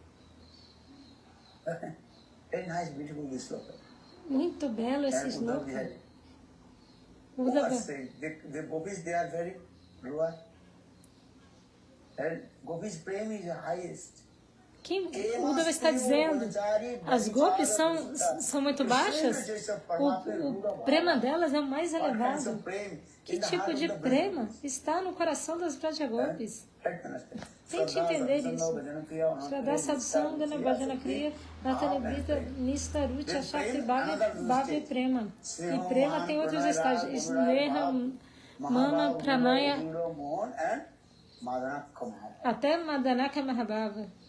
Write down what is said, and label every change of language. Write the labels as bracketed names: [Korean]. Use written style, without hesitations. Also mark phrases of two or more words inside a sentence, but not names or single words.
[English] Very nice, beautiful this sloka. [Portuguese] Muito belo esse sloka. [English] The gopis, they are very rude. And gopis prema is the highest. [Portuguese] Quem Uddhava está dizendo? As gopis são muito baixas? O prema delas é o mais elevado. Que tipo de prema está no coração das Vrajagopis? Tente entender isso. [Sanskrit] Shraddha Sadhusangana Bhajana Kriya Natanibhita Nistarucha Shakti Bhavi Prema. [Portuguese] E prema tem outros estágios. [Sanskrit] Sneha, Mama, Pranaya, [Portuguese] até [Sanskrit] Madanaka Mahabhava.